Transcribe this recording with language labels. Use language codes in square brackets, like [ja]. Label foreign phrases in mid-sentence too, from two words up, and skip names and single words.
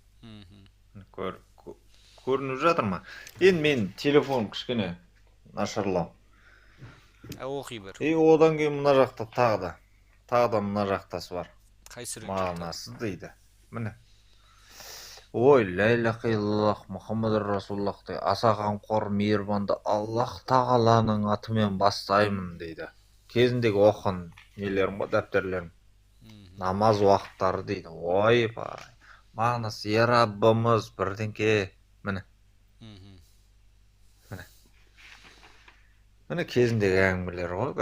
[kk] Көрініп жатыр ма? Енді мен телефон кішкене нашарлау. Оқи бір. Одан кейін мына жақта тағы да мына жақтасы бар. Қайсы мағынасыз дейді. Міне. Ой, [ar] لا إله إلا الله محمد رسول الله дейді. [kk] Аса қамқор мейірбанды Аллах тағаланың атымен бастаймын дейді. Кезіндегі оқын нелерім ғой, дәптерлерім. Намаз уақыттары дейді. Ой, бай. Мағынасы, е Раббымыз бірдеңке. Міне. Міне кезіндегі әңгімелер ғой.